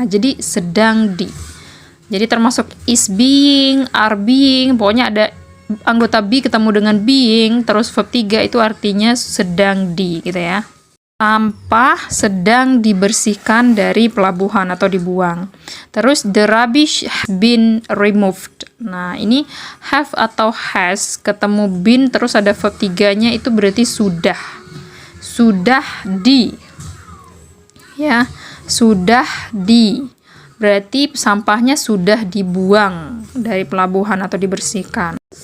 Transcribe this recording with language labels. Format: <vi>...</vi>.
<id>Nah, jadi sedang di. Jadi termasuk is being, are being, pokoknya ada anggota be ketemu dengan being, terus verb 3 itu artinya sedang di gitu ya. Sampah sedang dibersihkan dari pelabuhan atau dibuang. Terus</id> <en>the rubbish been removed.</en> <id>Nah, ini have atau has ketemu been terus ada verb 3-nya itu berarti sudah. Sudah di. Ya, sudah di. berarti sampahnya sudah dibuang dari pelabuhan atau dibersihkan.</id>